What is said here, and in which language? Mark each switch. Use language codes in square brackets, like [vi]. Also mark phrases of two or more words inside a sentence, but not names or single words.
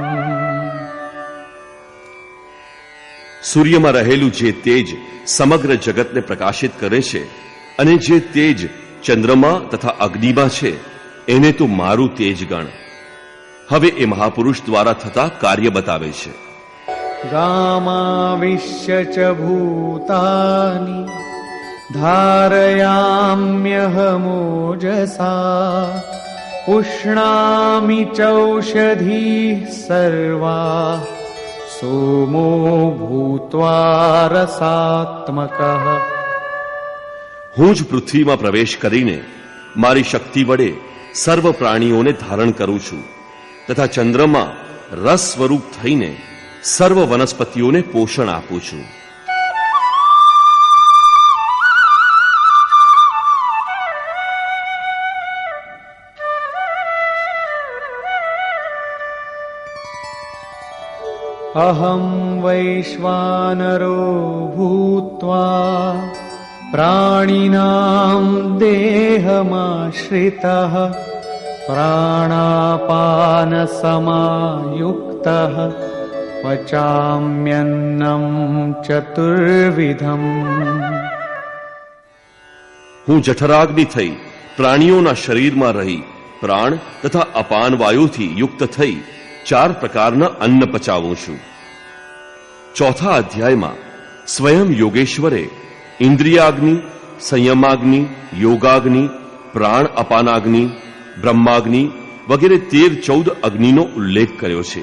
[gu] સૂર્યમાં રહેલું જે તેજ સમગ્ર જગતને પ્રકાશિત કરે છે અને જે તેજ ચંદ્રમા તથા અગ્નિમાં છે, એને તો મારું તેજ ગણ. હવે એ મહાપુરુષ દ્વારા થતા કાર્ય બતાવે છે. [sa] गामाविश्य च भूतानि धारयाम्यहमोजसा पुष्णामि चौषधीः सर्वाः सोमो भूत्वा रसात्मकः। [gu] હું જ પૃથ્વીમાં પ્રવેશ કરીને મારી શક્તિ વડે સર્વ પ્રાણીઓને ધારણ કરું છું તથા ચંદ્રમાં રસ સ્વરૂપ થઈને સર્વ વનસ્પતિઓને પોષણ આપું છું. [sa] अहं वैश्वानरो भूत्वा प्राणिनां देहमाश्रितः प्राणापानसमायुक्तः पचाम्यन्नं चतुर्विधम्। [gu] હું જઠરાગ્નિ થઈ પ્રાણીઓના શરીરમાં રહી પ્રાણ તથા અપાન વાયુથી યુક્ત થઈ 4 પ્રકારના અન્ન પચાવું છું. ચોથા અધ્યાયમાં સ્વયં યોગેશ્વરે ઇન્દ્રિયાગ્નિ, સંયમાગ્નિ, યોગાગ્નિ, પ્રાણ અપાનાગ્નિ, બ્રહ્માગ્નિ વગેરે 13-14 અગ્નિનો ઉલ્લેખ કર્યો છે.